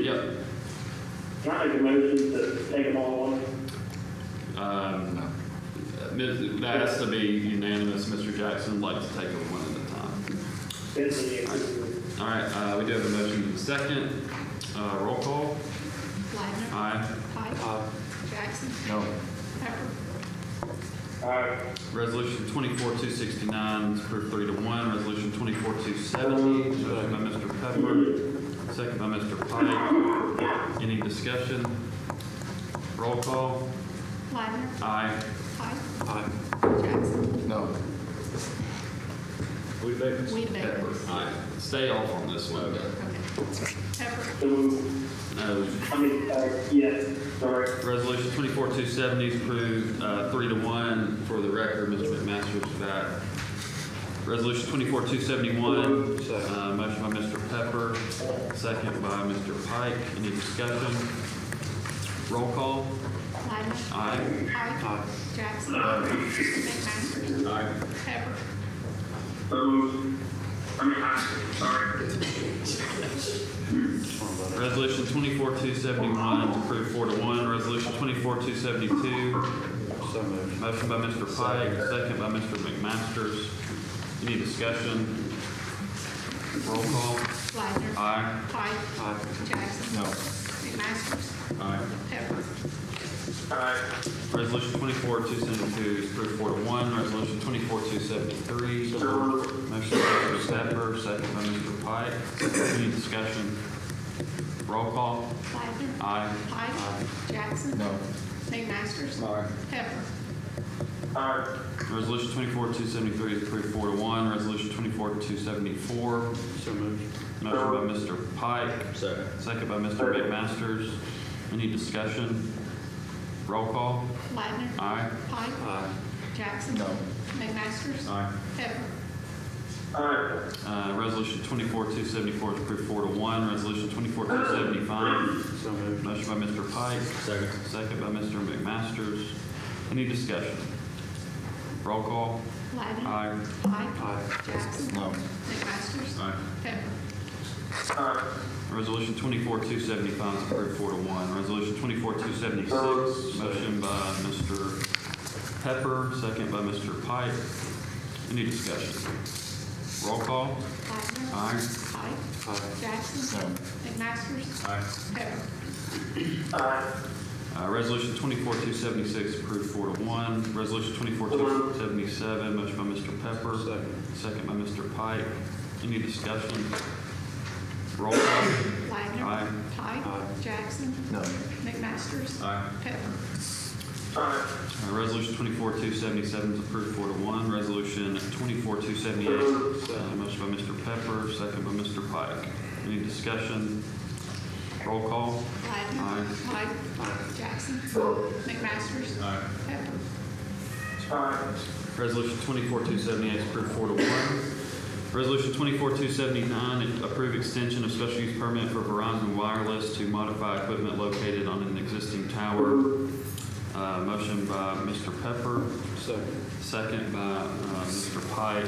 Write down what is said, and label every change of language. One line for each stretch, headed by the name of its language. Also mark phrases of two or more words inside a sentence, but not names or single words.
English: Can I make a motion to take them all at once? That has to be unanimous. Mr. Jackson would like to take them one at a time. All right, we do have a motion and a second. Roll call. Ladner. Aye. Pike. Jackson. No. Pepper. Resolution 24-269 is approved 3-1. Resolution 24-270, motion by Mr. Pepper, second by Mr. Pike. Any discussion? Roll call. Ladner. Aye. Pike. Aye. Jackson. No. Weedebaker. Aye. Stay off on this one. Okay. Pepper. No. Yes, sorry. Resolution 24-270 is approved 3-1. For the record, Mr. McMaster's back. Resolution 24-271, motion by Mr. Pepper, second by Mr. Pike. Any discussion? Roll call. Ladner. Aye. Pike. Aye. Jackson. McMaster. Aye. Pepper. Resolution 24-271 is approved 4-1. Resolution 24-272, motion by Mr. Pike, second by Mr. McMasters. Any discussion? Roll call. Ladner. Aye. Pike. Aye. Jackson. No. McMasters. Aye. Pepper. Resolution 24-272 is approved 4-1. Resolution 24-273, motion by Mr. Pepper, second by Mr. Pike. Any discussion? Roll call. Ladner. Aye. Pike. Aye. Jackson. No. McMasters. Aye. Pepper. Resolution 24-273 is approved 4-1. Resolution 24-274. So moved. Motion by Mr. Pike. Second. Second by Mr. McMasters. Any discussion? Roll call. Ladner. Aye. Pike. Aye. Jackson. No. McMasters. Aye. Pepper. Resolution 24-274 is approved 4-1. Resolution 24-275. So moved. Motion by Mr. Pike. Second. Second by Mr. McMasters. Any discussion? Roll call. Ladner. Aye. Pike. Aye. Jackson. No. McMasters. Aye. Pepper. Resolution 24-275 is approved 4-1. Resolution 24-276, motion by Mr. Pepper, second by Mr. Pike. Any discussion? Roll call. Ladner. Aye. Pike. Aye. Jackson. No. McMasters. Aye. Pepper. Resolution 24-276 approved 4-1. Resolution 24-277, motion by Mr. Pepper, second by Mr. Pike. Any discussion? Roll call. Ladner. Aye. Pike. Aye. Jackson. No. McMasters. Aye. Pepper. Resolution 24-277 is approved 4-1. Resolution 24-278, motion by Mr. Pepper, second by Mr. Pike. Any discussion? Roll call. Ladner. Aye. Pike. Jackson. McMasters. Aye. Pepper. Resolution 24-278 is approved 4-1. Resolution 24-279, approve extension of special use permit for Verizon Wireless to modify equipment located on an existing tower. Motion by Mr. Pepper. Second by Mr. Pike.